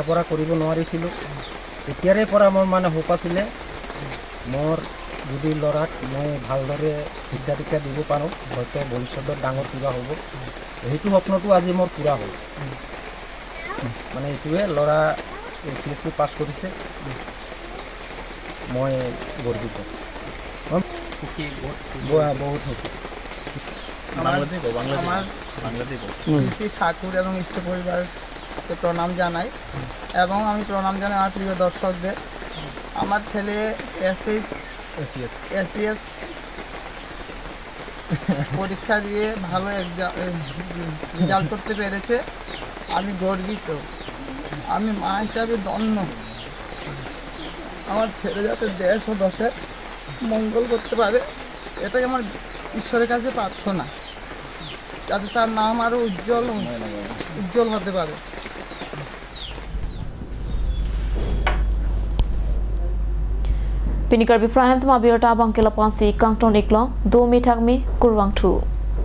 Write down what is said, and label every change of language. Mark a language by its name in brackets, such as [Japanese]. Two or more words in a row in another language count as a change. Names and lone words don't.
[Assamese] পঢ়া কৰিব নোৱাৰিছিলোঁ তেতিয়াৰে পৰা মোৰ মানে হোপ আছিলে মোৰ যদি ল'ৰাক মই ভালদৰে শিক্ষা দীক্ষা দিব পাৰোঁ হয়তো ভৱিষ্যতত ডাঙৰ কিবা হ'ব সেইটো সপোনটো আজি মোৰ পূৰা হ'ল মানে এইটোৱে ল'ৰা CSC পাছ কৰিছে মই গৰ্বিত বহুত সুখী [Bangla] শ্রী ঠাকুর এবং ইষ্ট পরিবারকে প্রণাম জানাই এবং আমি প্রণাম জানাই আমার প্রিয় দর্শকদের আমার ছেলে SES পরীক্ষা দিয়ে ভালো রেজাল্ট করতে পেরেছে আমি গর্বিত আমি মা হিসাবে ধন্য আমার ছেলে যাতে দেশ ও দশের মঙ্গল করতে পারে এটাই আমার ঈশ্বরের কাছে প্রার্থনা যাতে তার নাম আরও উজ্জ্বল হতে পারে [Karbi] Pini Karbi Prime Tama Biota Bangkela Pansi Kangton Iklong 2 Mei Thak Me Kurwang Thu